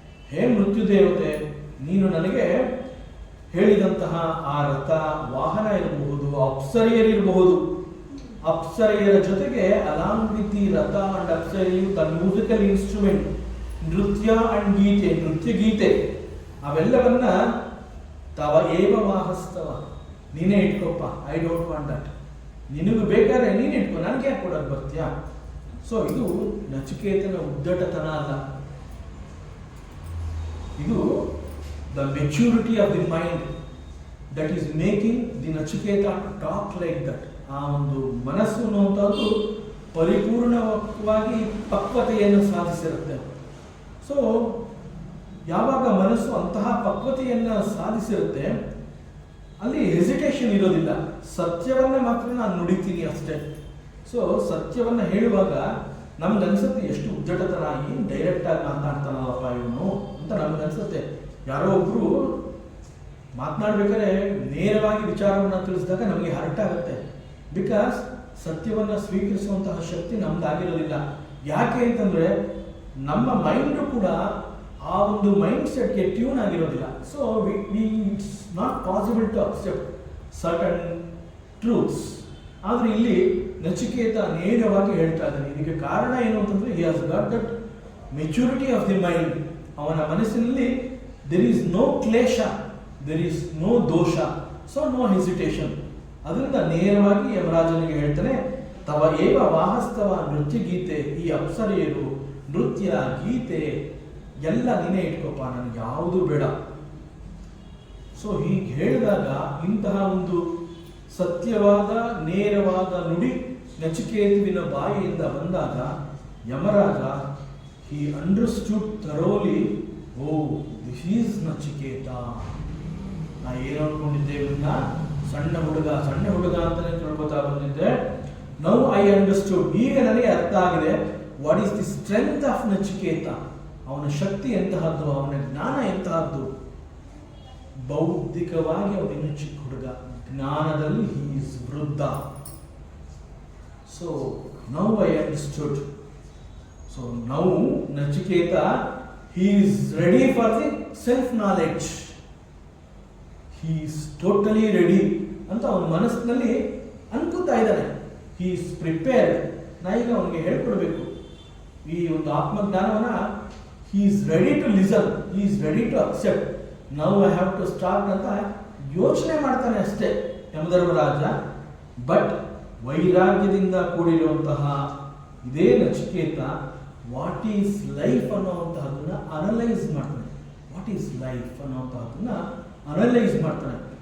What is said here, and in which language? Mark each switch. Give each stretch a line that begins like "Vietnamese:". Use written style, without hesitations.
Kannada: ಹೇ ಮೃತ್ಯು ದೇವತೆ, ನೀನು ನನಗೆ ಹೇಳಿದಂತಹ ಆ ರಥ ವಾಹನ ಇರಬಹುದು, ಅಪ್ಸರೆಯರಿರಬಹುದು, ಅಪ್ಸರೆಯರ ಜೊತೆಗೆ ಅಲಾಂಗ್ ವಿತ್ ದಿ ರಥ ಅಂಡ್ ಅಪ್ಸರೆಯು ದ ಮ್ಯೂಸಿಕಲ್ ಇನ್ಸ್ಟ್ರೂಮೆಂಟ್, ನೃತ್ಯ ಅಂಡ್ ಗೀತೆ, ನೃತ್ಯ ಗೀತೆ, ಅವೆಲ್ಲವನ್ನ
Sanskrit: ತವ ಏವ ವಾಹಸ್ತವ,
Kannada: ನೀನೇ ಇಟ್ಕೋಪ್ಪ,
English: I don't want that.
Kannada: ನಿನಗೂ ಬೇಕಾದ್ರೆ ನೀನು ಇಟ್ಕೋ, ನನಗೆ ಯಾಕೆ ಕೊಡೋಕೆ ಬರ್ತೀಯಾ? ಸೊ ಇದು ನಚಿಕೇತನ ಉದ್ದಟತನ ಅಲ್ಲ, ಇದು
English: the maturity of the mind that is making the Nachiketa to talk like that.
Kannada: ಆ ಒಂದು ಮನಸ್ಸು ಅನ್ನುವಂಥದ್ದು ಪರಿಪೂರ್ಣವಾಗಿ ಪಕ್ವತೆಯನ್ನು ಸಾಧಿಸಿರುತ್ತೆ. ಸೊ ಯಾವಾಗ ಮನಸ್ಸು ಅಂತಹ ಪಕ್ವತೆಯನ್ನು ಸಾಧಿಸಿರುತ್ತೆ ಅಲ್ಲಿ ಹೆಸಿಟೇಷನ್ ಇರೋದಿಲ್ಲ. ಸತ್ಯವನ್ನ ಮಾತ್ರ ನಾನು ನುಡಿತೀನಿ ಅಷ್ಟೇ. ಸೊ ಸತ್ಯವನ್ನ ಹೇಳುವಾಗ ನಮ್ಗೆ ಅನ್ಸುತ್ತೆ ಎಷ್ಟು ಉದ್ದಟತನ, ಏನು ಡೈರೆಕ್ಟ್ ಆಗಿ ಮಾತನಾಡ್ತಾನಲ್ಲಪ್ಪ ಇವನು ಅಂತ ನಮ್ಗೆ ಅನ್ಸುತ್ತೆ. ಯಾರೋ ಒಬ್ರು ಮಾತನಾಡ್ಬೇಕಾದ್ರೆ ನೇರವಾಗಿ ವಿಚಾರವನ್ನು ತಿಳಿಸಿದಾಗ ನಮಗೆ ಹರ್ಟ್ ಆಗುತ್ತೆ. ಬಿಕಾಸ್ ಸತ್ಯವನ್ನ ಸ್ವೀಕರಿಸುವಂತಹ ಶಕ್ತಿ ನಮ್ದಾಗಿರೋದಿಲ್ಲ. ಯಾಕೆ ಅಂತಂದ್ರೆ ನಮ್ಮ ಮೈಂಡು ಕೂಡ ಆ ಒಂದು ಮೈಂಡ್ ಸೆಟ್ಗೆ ಟ್ಯೂನ್ ಆಗಿರೋದಿಲ್ಲ.
English: So it's not possible to accept certain truths.
Kannada: ಆದ್ರೆ ಇಲ್ಲಿ ನಚಿಕೇತ ನೇರವಾಗಿ ಹೇಳ್ತಾ ಇದ್ದಾನೆ. ಇದಕ್ಕೆ ಕಾರಣ ಏನು ಅಂತಂದ್ರೆ
English: He has got that maturity of the mind.
Kannada: ಅವನ ಮನಸ್ಸಿನಲ್ಲಿ
English: there is no ಕ್ಲೇಶ, there is no ದೋಷ, so no hesitation.
Kannada: ಅದರಿಂದ ನೇರವಾಗಿ ಯಮರಾಜನಿಗೆ ಹೇಳ್ತಾನೆ,
Sanskrit: ತವ ಏವ ವಾಹಸ್ತವ
Kannada: ನೃತ್ಯ ಗೀತೆ, ಈ ಅಪ್ಸರೆಯರು, ನೃತ್ಯ, ಗೀತೆ ಎಲ್ಲ ನೀನೇ ಇಟ್ಕೋಪ, ನನಗೆ ಯಾವುದು ಬೇಡ. ಸೊ ಹೀಗೆ ಹೇಳಿದಾಗ ಇಂತಹ ಒಂದು ಸತ್ಯವಾದ ನೇರವಾದ ನುಡಿ ನಚಿಕೇತುವಿನ ಬಾಯಿಯಿಂದ ಬಂದಾಗ Yamaraja
English: he understood thoroughly, oh, this is
Kannada: Nachiketa. ನಾ ಏನು ಅನ್ಕೊಂಡಿದ್ದೆ, ಸಣ್ಣ ಹುಡುಗ ಅಂತಾನೆ ತಿಳ್ಕೊತಾ ಬಂದಿದ್ದೆ.
English: now I understood,
Kannada: ಈಗ ನನಗೆ ಅರ್ಥ ಆಗಿದೆ
English: What is the strength of Nachiketa.
Kannada: ಅವನ ಶಕ್ತಿ ಎಂತಹದ್ದು, ಅವನ ಜ್ಞಾನ ಎಂತಹದ್ದು. ಬೌದ್ಧಿಕವಾಗಿ ಅವನಿನ್ನು ಚಿಕ್ಕ ಹುಡುಗ, ಜ್ಞಾನದಲ್ಲಿ
English: He is ವೃದ್ಧ. So now I understood. So now Nachiketa he is ready for the self knowledge. He is totally ready
Kannada: ಅಂತ ಅವನ ಮನಸ್ಸಿನಲ್ಲಿ ಅನ್ಕೋತಾ ಇದ್ದಾನೆ.
English: he is prepared.
Kannada: ನಾ ಈಗ ಅವನಿಗೆ ಹೇಳ್ಕೊಡ್ಬೇಕು ಈ ಒಂದು ಆತ್ಮಜ್ಞಾನವನ್ನ.
English: he is ready to listen, he is ready to accept. now I have to start
Kannada: ಅಂತ ಯೋಚನೆ ಮಾಡ್ತಾನೆ ಅಷ್ಟೇ ಯಮಧರ್ಮರಾಜ. ಬಟ್ ವೈರಾಗ್ಯದಿಂದ ಕೂಡಿರುವಂತಹ ಇದೇ Nachiketa
English: what is life
Kannada: ಅನ್ನೋವಂತಹದನ್ನ analyse ಮಾಡ್ತಾನೆ.
English: what is life
Kannada: ಅನ್ನೋವಂತಹದನ್ನ ಅನಲೈಸ್ ಮಾಡ್ತಾನೆ.